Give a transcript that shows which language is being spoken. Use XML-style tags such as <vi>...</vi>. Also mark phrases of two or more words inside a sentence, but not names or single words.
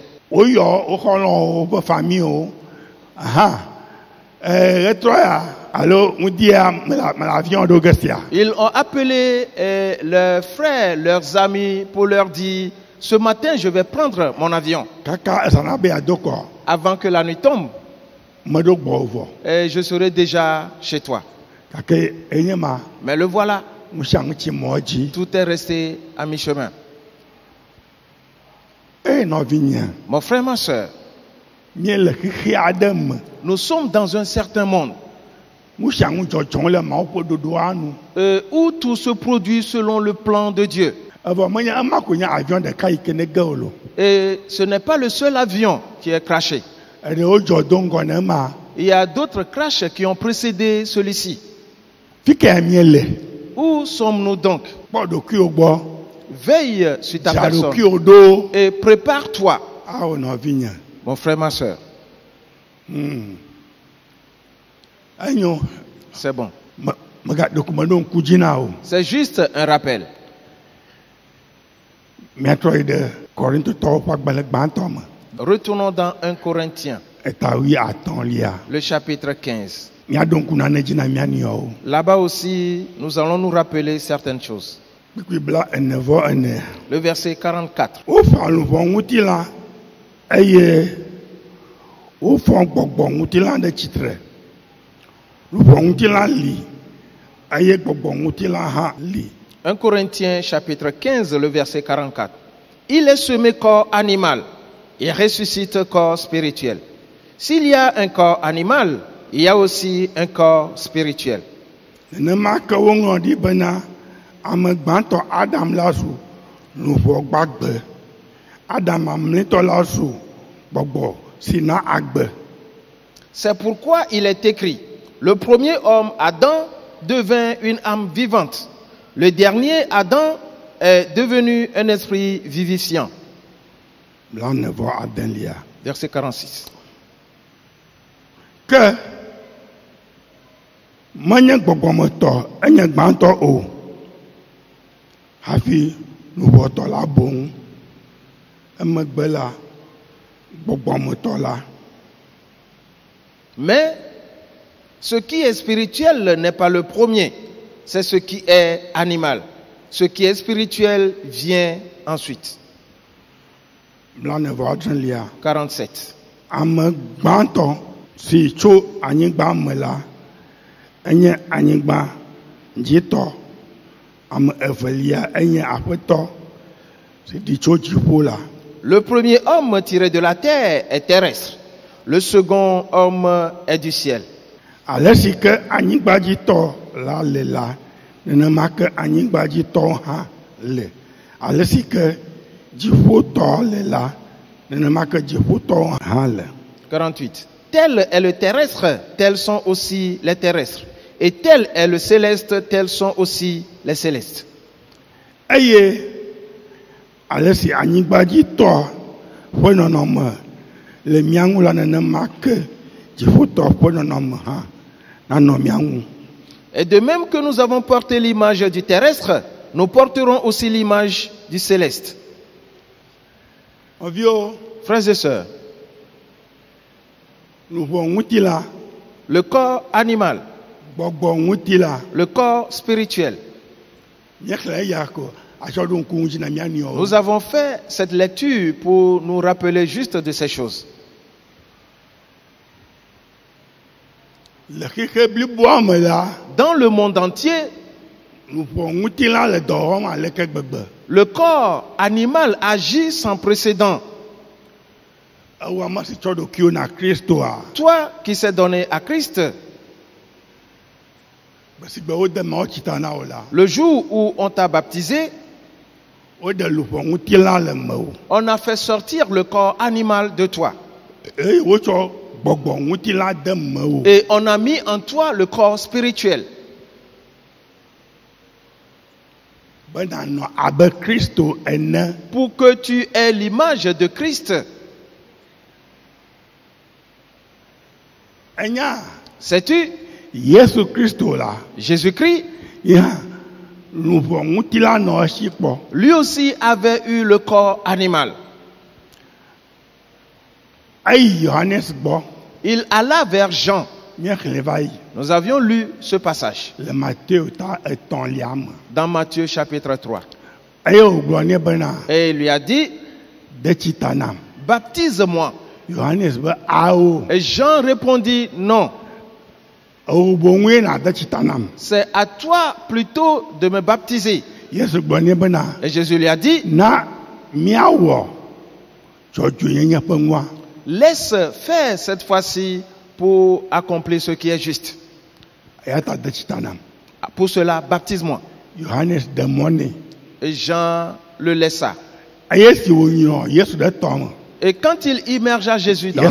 <ee>Woyɔ woxɔlɔwo woƒe famille. Aha. Etrɔ ya alo ŋudia mele avion ɖo ge sia.</ee> <fr>Ils ont appelé leurs frères, leurs amis pour leur dire, ce matin je vais prendre mon avion.</fr> <ee>Kaka esana be ado kɔ.</ee> <fr>Avant que la nuit tombe,</fr> <ee>Meɖo gbɔ vɔ.</ee> <fr>et je serai déjà chez toi.</fr> <ee>Gake enye ma.</ee> <fr>Mais le voilà,</fr> <ee>Ŋusia ŋutsi mɔ dzi.</ee> <fr>tout est resté à mi-chemin.</fr> <ee>Nɔvinye.</ee> <fr>Mon frère, ma soeur,</fr> <ee>Míele xixi aɖe me.</ee> <fr>nous sommes dans un certain monde</fr> <ee>Ŋusia ŋu dzɔdzɔm le Mawu ƒe ɖoɖoa nu.</ee> <fr>où tout se produit selon le plan de Dieu.</fr> <ee>Evɔ menye ema ko nye avion ɖeka yi ke ne ge o lo.</ee> <fr>Et ce n'est pas le seul avion qui est crashé.</fr> <ee>Eɖewo dzɔ do ŋgɔ ne ema.</ee> <fr>Il y a d'autres crashs qui ont précédé celui-ci.</fr> <ee>Fi ke míele.</ee> <fr>Où sommes-nous donc?</fr> <ee>Kpɔ ɖokuiwo gbɔ.</ee> <fr>Veille sur ta Dza personne</fr> <ee>ɖokuiwo ɖo.</ee> <fr>et prépare-toi,</fr> <ee>Awo nɔvinye.</ee> <fr>mon frère, ma soeur.</fr> <ee>Enyo.</ee> <fr>C'est bon.</fr> <ee>Ɖeko meɖo ŋku dzi na o.</ee> <fr>C'est juste un rappel.</fr> <ee>Míatrɔ yi ɖe Korintotɔwo ƒe agbalẽ gbãtɔ me.</ee> <fr>Retournons dans 1 Corinthiens,</fr> <ee>etawi atɔ̃lia.</ee> <fr>le chapitre 15.</fr> <ee>Miaɖo ŋku nane dzi na mia nɔewo.</ee> <fr>Là-bas aussi, nous allons nous rappeler certaines choses.</fr> <ee>Kpikpi bla ene vɔ ene.</ee> <fr>Le verset 44.</fr> <ee>Wofa luʋɔ ŋutilã eye wofɔ gbɔgbɔ ŋutilã ɖe tsitre. Luʋɔ ŋutilã li eye gbɔgbɔ ŋutilã hã li.</ee> <fr>1 Corinthiens chapitre 15, le verset 44. Il est semé corps animal et ressuscite corps spirituel. S'il y a un corps animal, il y a aussi un corps spirituel.</fr> <ee>Nenema ke woŋlɔ ɖi bena ame gbãtɔ Adam la su luʋɔ gbagbe. Adam mamlɛtɔ la su gbɔgbɔ si na agbe.</ee> <fr>C'est pourquoi il est écrit, le premier homme, Adam, devint une âme vivante. Le dernier, Adam, est devenu un esprit vivifiant.</fr> <ee>Bla ne vɔ adelia.</ee> <fr>Verset 46.</fr> <ee>Ke menye gbɔgbɔmetɔ enye gbãtɔ o. Hafi luʋɔtɔ la boŋ. Emegbe la gbɔgbɔmetɔ la.</ee> <fr>Mais ce qui est spirituel n'est pas le premier, c'est ce qui est animal. Ce qui est spirituel vient ensuite.</fr> <ee>Bla ne vɔ adrelia.</ee> <fr>47.</fr> <ee>Ame gbãtɔ si tso anyigba me la enye anyigba dzitɔ. Ame evelia enye aƒetɔ si ɖi tso dziƒo la.</ee> <fr>Le premier homme tiré de la terre est terrestre. Le second homme est du ciel.</fr> <ee>Ale si ke anyigbadzitɔ la le la, nenema ke anyigbadzitɔ hã le. Ale si ke dziƒotɔ le la, nenema ke dziƒotɔ hã le.</ee> <fr>48. Tel est le terrestre, tels sont aussi les terrestres. Et tel est le céleste, tels sont aussi les célestes.</fr> <ee>Eye ale si anyigbadzitɔ ƒe nɔnɔme le mia ŋu la, nenema ke dziƒotɔ ƒe nɔnɔme hã nanɔ mia ŋu.</ee> <fr>Et de même que nous avons porté l'image du terrestre, nous porterons aussi l'image du céleste.</fr> <ee>Nɔviwo,</ee> <fr>Frères et sœurs,</fr> <ee>luʋɔ ŋuti la,</ee> <fr>le corps animal,</fr> <ee>gbɔgbɔ ŋuti la,</ee> <fr>le corps spirituel.</fr> <ee>míexlẽ eya ko atsɔ ɖo ŋku ŋuti na mia nɔewo.</ee> <fr>Nous avons fait cette lecture pour nous rappeler juste de ces choses.</fr> <ee>Le xixe bliboa me la,</ee> <fr>Dans le monde entier,</fr> <ee>luʋɔ ŋuti la le dɔ wɔm aleke gbegbe.</ee> <fr>le corps animal agit sans précédent.</fr> <ee>Ewɔ ame si tsɔ ɖokuiwo na Kristoa.</ee> <fr>Toi qui s'est donné à Christ,</fr> <ee>Gbe si gbe wode mawo tsita na wo la,</ee> <fr>le jour où on t'a baptisé,</fr> <ee>wode luʋɔ ŋuti la le mewò.</ee> <fr>on a fait sortir le corps animal de toi.</fr> <ee>Eye wotsɔ gbɔgbɔ ŋuti la de mewò.</ee> <fr>Et on a mis en toi le corps spirituel.</fr> <ee>Be nanɔ abe Kristo ene.</ee> <fr>Pour que tu aies l'image de Christ.</fr> <ee>Enya</ee> <fr>Sais-tu,</fr> <ee>Yesu Kristo la,</ee> <fr>Jésus-Christ,</fr> <ee>ya luʋɔ ŋuti la nɔ esi kpɔ.</ee> <fr>lui aussi avait eu le corps animal.</fr> <ee>Eyi Yohanes gbɔ.</ee> <fr>Il alla vers Jean.</fr> <ee>Míexlẽ va yi</ee> <fr>Nous avions lu ce passage</fr> <ee>le Matthieu ta etɔ̃lia me.</ee> <fr>dans Matthieu chapitre 3.</fr> <ee>Eye wògblɔ nɛ bena</ee> <fr>Et il lui a dit,</fr> <ee>de tsi ta nam.</ee> <fr>baptise-moi.</fr> <ee>Yohanes be awo.</ee> <fr>Et Jean répondit, non,</fr> <ee>Ewo boŋue na de tsi ta nam.</ee> <fr>c'est à toi plutôt de me baptiser.</fr> <ee>Yesu gblɔ nɛ bena</ee> <fr>Et Jésus lui a dit,</fr> <ee>na míawɔ dzɔdzɔenyenye ƒe ŋua.</ee> <fr>laisse faire cette fois-ci pour accomplir ce qui est juste.</fr> <ee>Eya ta de tsi ta nam.</ee> <fr>Pour cela, baptise-moi.</fr> <ee>Yohanes de mɔ nɛ.</ee> <fr>Et Jean le laissa.</fr> <ee>Eye si wònyrɔ Yesu ɖe tɔ me.</ee> <fr>Et quand il immergea Jésus dans</fr>